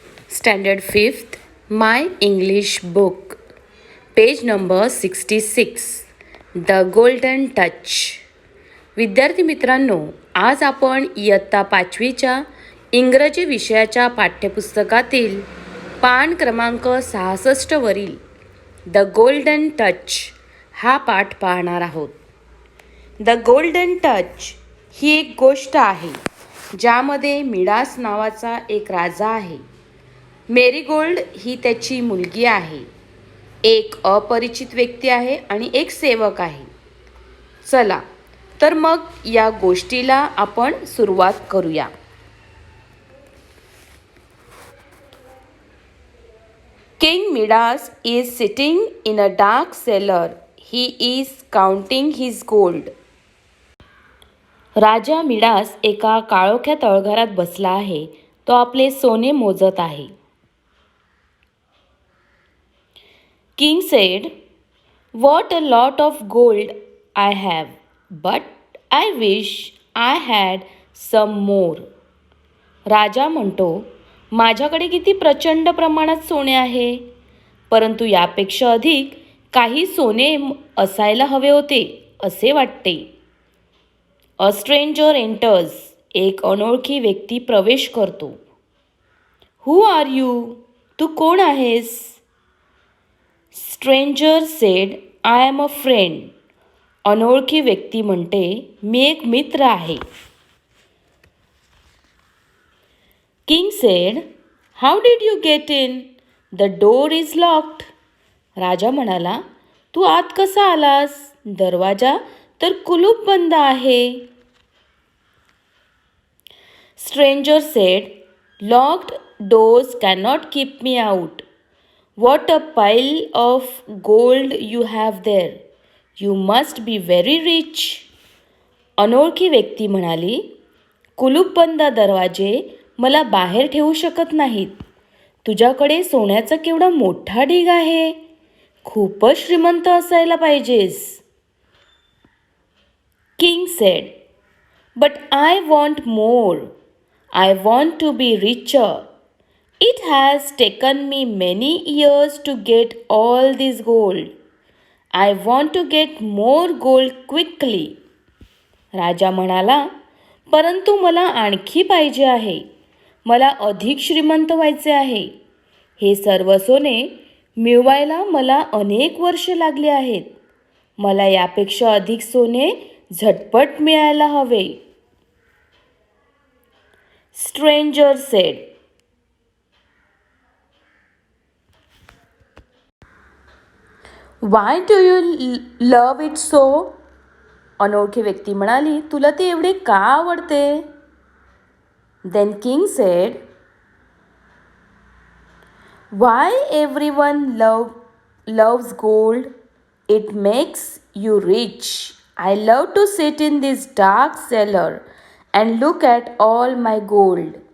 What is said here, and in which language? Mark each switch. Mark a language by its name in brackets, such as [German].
[English] Standard 5th, My English Book, page number 66, The Golden Touch. [Marathi] विद्यार्थी मित्रांनो, आज आपण इयत्ता 5वीच्या इंग्रजी विषयाच्या पाठ्यपुस्तकातील पान क्रमांक 66 वरील द गोल्डन टच हा पाठ पाहणार आहोत. द गोल्डन टच ही एक गोष्ट आहे ज्यामध्ये मिडास नावाचा एक राजा आहे. मेरीगोल्ड ही त्याची मुलगी आहे. एक अपरिचित व्यक्ती आहे आणि एक सेवक आहे. चला तर मग या गोष्टीला आपण सुरुवात करूया. [English] King Midas is sitting in a dark cellar. He is counting his gold. [Marathi] Raja Midas एका काळोख्या तळघरात बसला आहे. तो आपले सोने मोजत आहे. [English] King said, "What a lot of gold I have, but I wish I had some more." [Marathi] राजा म्हणतो, माझ्याकडे किती प्रचंड प्रमाणात सोने आहे, परंतु यापेक्षा अधिक काही सोने असायला हवे होते असे वाटते. [English] A stranger enters. [Marathi] एक अनोळखी व्यक्ती प्रवेश करतो. [English] Who are you? [Marathi] तू कोण आहेस? [English] Stranger said, I am a friend. [Marathi] अनोळखी व्यक्ती म्हणते, मी एक मित्र आहे. [English] King said, how did you get in? The door is locked. [Marathi] राजा म्हणाला, तू आत कसा आलास? दरवाजा तर कुलूप बंद आहे. [English] Stranger said, locked doors cannot keep me out. What a pile of gold you have there. You must be very rich. [Marathi] अनोळखी व्यक्ती म्हणाली, कुलूपबंद दरवाजे मला बाहेर ठेवू शकत नाहीत. तुझ्याकडे सोन्याचा केवढा मोठा ढीग आहे. खूपच श्रीमंत असायला पाहिजेस. [English] King said, but I want more. I want to be richer. It has taken me many years to get all this gold. I want to get more gold quickly. [Marathi] राजा म्हणाला, परंतु मला आणखी पाहिजे आहे. मला अधिक श्रीमंत व्हायचे आहे. हे सर्व सोने मिळवायला मला अनेक वर्षे लागली आहेत. मला यापेक्षा अधिक सोने झटपट मिळायला हवे. [English] Stranger said, Why do you love it so? [Marathi] अनोळखी व्यक्ती म्हणाली, तुला ते एवढे का आवडते? [English] Then King said, Why everyone loves gold? It makes you rich. I love to sit in this dark cellar and look at all my gold.